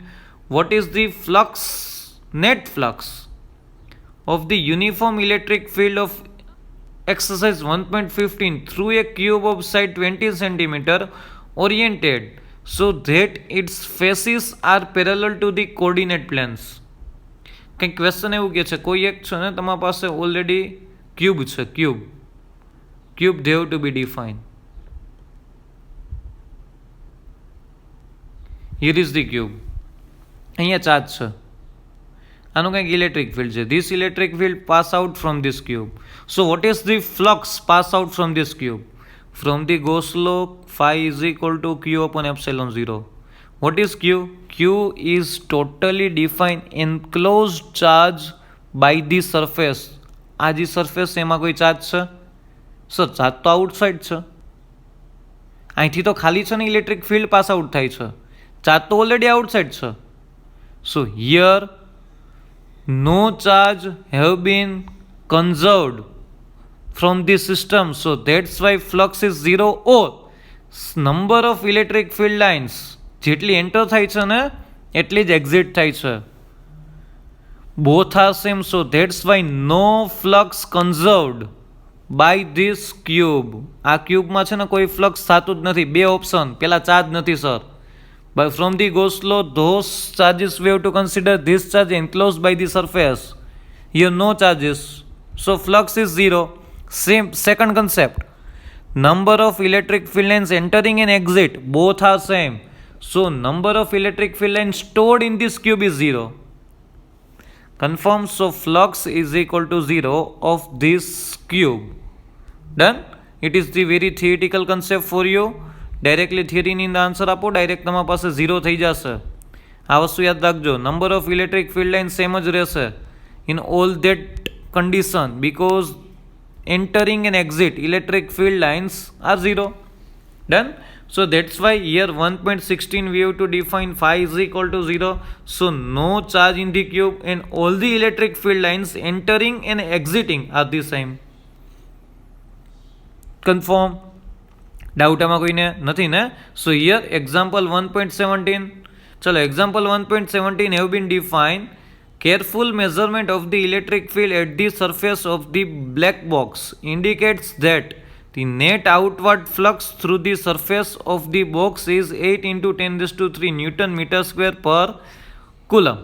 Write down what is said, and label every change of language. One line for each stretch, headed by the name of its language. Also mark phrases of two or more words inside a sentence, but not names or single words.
English: What is the flux, net flux of the uniform electric field of exercise 1.15 through a cube of side 20 centimeter oriented so that its faces are parallel to the coordinate planes?
Gujarati: કંઈક ક્વેશ્ચન એવું કહે છે, કોઈ એક છે ને તમારા પાસે
English: already cube
Gujarati: છે,
English: cube they have to be defined. Here is the cube.
Gujarati: અહીંયા ચાર્જ છે, આનું કંઈક ઇલેક્ટ્રિક ફિલ્ડ છે.
English: this electric field pass out from this cube. so what is the flux pass out from this cube? from the Gauss law phi is equal to q upon epsilon 0. what is q? q is totally define enclose charge by the surface.
Gujarati: આ જે સરફેસ છે એમાં કોઈ ચાર્જ છે? સર ચાર્જ તો આઉટસાઇડ છે. અહીંથી તો ખાલી છે ને ઇલેક્ટ્રિક ફિલ્ડ
English: pass out
Gujarati: થાય છે, ચાર્જ તો ઓલરેડી આઉટસાઇડ છે.
English: So here no charge have been conserved from the system, so that's why flux is 0 or number of electric field lines
Gujarati: જેટલી એન્ટર થાય છે
English: ને એટલી જ એક્ઝિટ થાય છે. both are same, so that's why no flux conserved by this cube.
Gujarati: આ ક્યુબમાં છે ને કોઈ ફ્લક્સ થતું જ નથી. બે ઓપ્શન, પેલા ચાર્જ નથી સર.
English: But from the Gauss law, those charges we have to consider this charge enclosed by the surface. Here no charges, so flux is 0. Same second concept. Number of electric field lines entering and exit both are same. So number of electric field lines stored in this cube is 0. Confirm. So flux is equal to 0 of this cube. Done? It is the very theoretical concept for you.
Gujarati: ડાયરેક્ટલી થિયરીની અંદર આન્સર આપો, ડાયરેક્ટ તમારા પાસે 0 થઈ જશે. આ વસ્તુ યાદ રાખજો.
English: number of electric field line
Gujarati: સેમ જ રહેશે
English: in all that condition because entering and exit electric field lines are 0. Done? So that's why here 1.16 we have to define phi is equal to 0. So no charge in the cube and all the electric field lines entering and exiting are the same. Confirm? Doubt
Gujarati: આમાં કોઈને નથી ને?
English: So here example 1.17. ચલો example 1.17 have been defined. Careful measurement of the electric field at the surface of the black box indicates that the net outward flux through the surface of the box is 8 into 10 raised to 3 Newton meter square per coulomb.